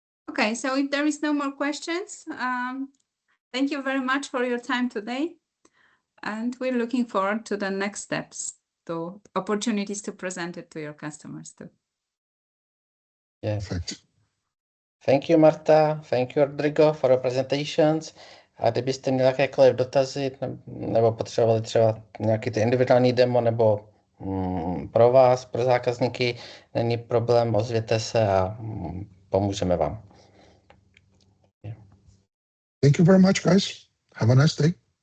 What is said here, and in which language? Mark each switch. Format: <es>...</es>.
<en>Okay, so if there is no more questions, thank you very much for your time today. And we're looking forward to the next steps, to opportunities to present it to your customers too. Yeah. Perfect. Thank you, Marta. Thank you, Rodrigo, for your presentations.</en> <cs>A kdybyste měli jakékoliv dotazy nebo potřebovali třeba nějaký ty individuální demo nebo pro vás, pro zákazníky, není problém, ozvěte se a pomůžeme vám.</cs> <en>Yeah. Thank you very much, guys. Have a nice day.</en>